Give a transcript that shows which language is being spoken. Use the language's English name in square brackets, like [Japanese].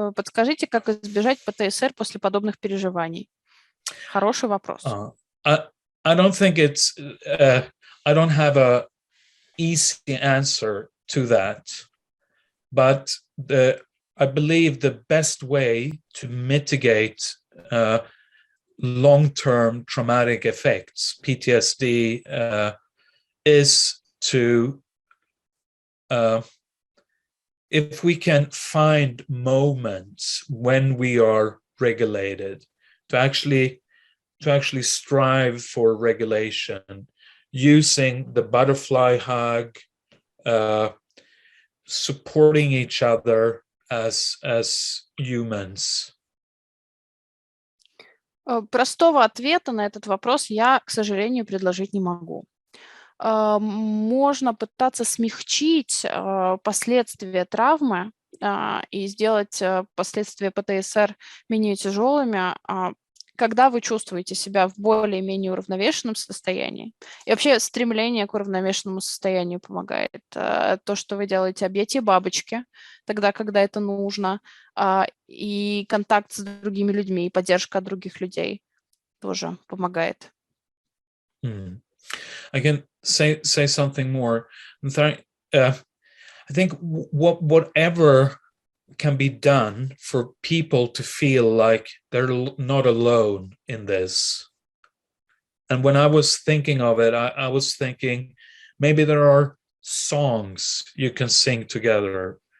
[Russian] Подскажите, как избежать ПТСР после подобных переживаний? Хороший вопрос. [English] I don't think it's. I don't have a easy answer to that, but I believe the best way to mitigate long-term traumatic effects, PTSD, is to if we can find moments when we are regulated, to actually strive for regulation, using the butterfly hug, supporting each other as humans. [Russian] Простого ответа на этот вопрос я, к сожалению, предложить не могу. Можно пытаться смягчить последствия травмы и сделать последствия ПТСР менее тяжелыми, когда вы чувствуете себя в более-менее уравновешенном состоянии. И вообще стремление к уравновешенному состоянию помогает. То, что вы делаете, объятие бабочки, тогда, когда это нужно, и контакт с другими людьми, и поддержка от других людей тоже помогает. [English] I can say something more. I think whatever can be done for people to feel like they're not alone in this. And when I was thinking of it, I was thinking maybe there are songs you can sing together.